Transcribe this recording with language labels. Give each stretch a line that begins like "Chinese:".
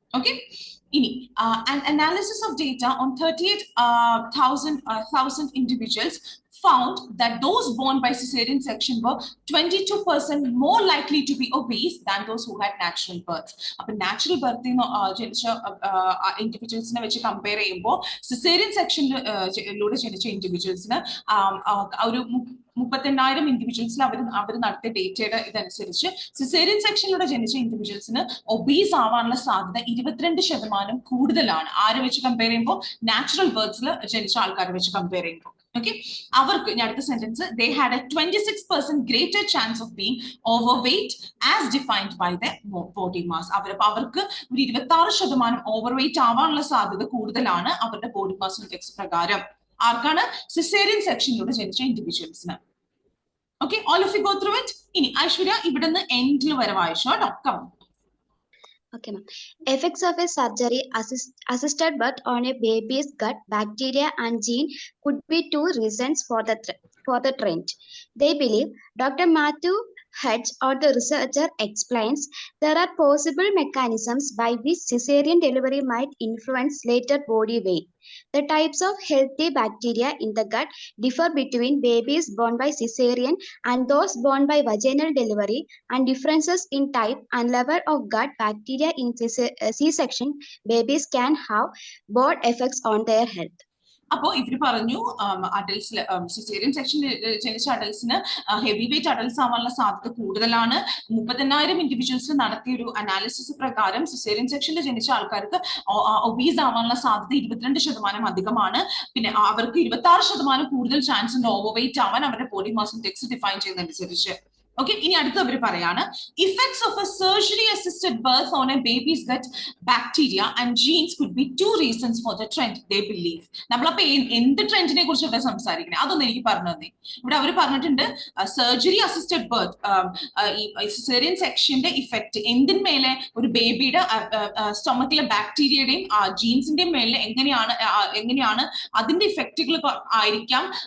English: Okay, an analysis of data on 38,000 individuals found that those born by cesarean section were 22% more likely to be obese than those who had natural births.
Malayalam: Appo natural birth jenicha individuals ne vechi compare cheyumbo cesarean section lode jenicha individuals ne oru 38,000 ഇൻഡിവിജ്വൽസിൽ അവർ നടത്തിയ ഡേറ്റയുടെ ഇതനുസരിച്ച് caesarean സെക്ഷനിലൂടെ ജനിച്ച ഇൻഡിവിജ്വൽസിന് obese ആവാനുള്ള സാധ്യത 22% കൂടുതലാണ്. ആരെ വെച്ച് compare ചെയ്യുമ്പോൾ? നാച്ചുറൽ ബർത്ത്സിൽ ജനിച്ച ആൾക്കാരെ വെച്ച് കമ്പയർ ചെയ്യുമ്പോൾ.
English: Okay,
Malayalam: അവർക്ക് ഞാൻ അടുത്ത sentence
English: they had a 26% greater chance of being overweight as defined by the body mass.
Malayalam: അവർക്ക് ഒരു 26% ഓവർവെയിറ്റ് ആവാനുള്ള സാധ്യത കൂടുതലാണ് അവരുടെ ബോഡി മാസ് ഇൻഡെക്സ് പ്രകാരം. ആർക്കാണ്? സിസേറിയൻ സെക്ഷനിലൂടെ ജനിച്ച ഇൻഡിവിജ്വൽസിന്.
English: Okay, all of you go through it.
Malayalam: ഇനി ഐശ്വര്യ ഇവിടുന്ന് എൻഡിൽ വരെ വായിച്ചോ കേട്ടോ.
English: Come. Okay, ma'am. Effects of a surgery assisted birth on a baby's gut, bacteria and gene could be two reasons for the trend. They believe Dr. Matthew Hedge, or the researcher, explains there are possible mechanisms by which cesarean delivery might influence later body weight. The types of healthy bacteria in the gut differ between babies born by cesarean and those born by vaginal delivery, and differences in type and level of gut bacteria in C-section babies can have both effects on their health.
Malayalam: അപ്പോൾ ഇവർ പറഞ്ഞു അഡൽട്സിൽ caesarean സെക്ഷനിൽ ജനിച്ച അഡൽസിന് heavy weight adults ആവാനുള്ള സാധ്യത കൂടുതലാണ്. 30,000 ഇൻഡിവിജ്വൽസിൽ നടത്തിയ ഒരു അനാലിസിസ് പ്രകാരം സിസേറിയൻ സെക്ഷനിൽ ജനിച്ച ആൾക്കാർക്ക് ഒബീസ് ആവാനുള്ള സാധ്യത 22% അധികമാണ്. പിന്നെ അവർക്ക് 26% കൂടുതൽ ചാൻസ് ഉണ്ട് ഓവർ വെയിറ്റ് ആവാൻ അവരുടെ body mass index define ചെയ്യുന്നതനുസരിച്ച്.
English: Okay,
Malayalam: ഇനി അടുത്ത് അവർ പറയാണ്
English: effects of a surgery assisted birth on a baby's gut bacteria and genes could be two reasons for the trend they believe.
Malayalam: നമ്മളപ്പോ എന്ത് ട്രെൻഡിനെ കുറിച്ചൊക്കെ സംസാരിക്കണേ അതൊന്നും എനിക്ക് പറഞ്ഞു തന്നെ. ഇവിടെ അവർ പറഞ്ഞിട്ടുണ്ട് സർജറി അസിസ്റ്റഡ് ബർത്ത്, ഈ സിസേറിയൻ സെക്ഷന്റെ ഇഫക്റ്റ് എന്തിന്മേലെ ഒരു ബേബിയുടെ സ്റ്റൊമക്കിലെ ബാക്ടീരിയയുടെയും ജീൻസിന്റെയും മേലെ എങ്ങനെയാണ് അതിന്റെ ഇഫക്റ്റുകൾ ആയിരിക്കാം.